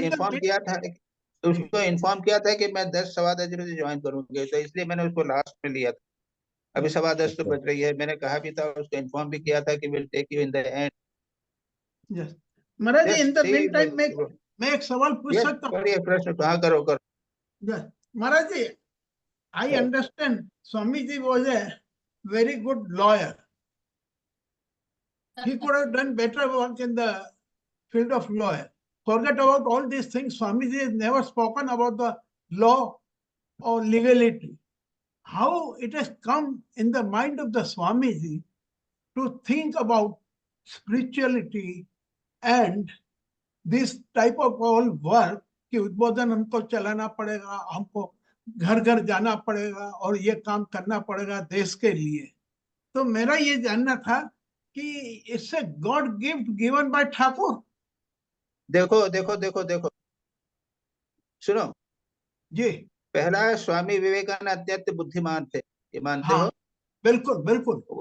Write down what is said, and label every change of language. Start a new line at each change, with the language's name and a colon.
Hindi: Inform किया था, उसको इन्फॉर्म किया था कि मैं 10 सवा 10 बजे ज्वाइन करूंगी, तो इसलिए मैंने उसको लास्ट में लिया था। अभी सवा 10 तो बज रही है, मैंने कहा भी था, उसको इन्फॉर्म भी किया था कि
English: Will take you in the end.
Hindi: Yes Maharaj ji, in the mean time मैं एक सवाल पूछ सकता हूँ? करिए प्रश्न, कहाँ करो कर।
English: Yes. Maharaj ji, I understand Swamiji was a very good lawyer. He could have done better work in the field of lawyer. Forget about all these things. Swamiji has never spoken about the law or legality. How it has come in the mind of the Swamiji to think about spirituality and this type of all work
Hindi: कि उद्बोधन हमको चलाना पड़ेगा, हमको घर घर जाना पड़ेगा और ये काम करना पड़ेगा देश के लिए। तो मेरा ये जानना था कि इससे
English: God gift given by
Hindi: Thakur. देखो देखो देखो देखो सुनो जी, पहला स्वामी विवेकानंद अत्यंत बुद्धिमान थे, ये मानते हाँ, हो? बिल्कुल बिल्कुल।